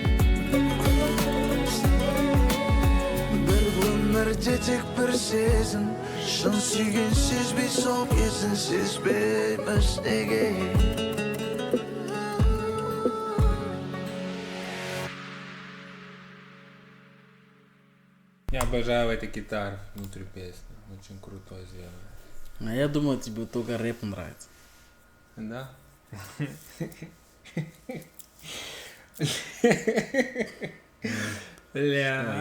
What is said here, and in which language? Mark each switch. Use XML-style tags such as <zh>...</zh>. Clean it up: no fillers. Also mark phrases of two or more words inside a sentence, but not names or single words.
<kk>Бір өмірде тек бір сезім, шын сүйген сезбей сол кезін сезбейміз неге?</kk> <ru>Я обожаю эту гитару внутри песни, очень крутой сделано. А я думал, тебе только рэп нравится. Да? Бля.</ru>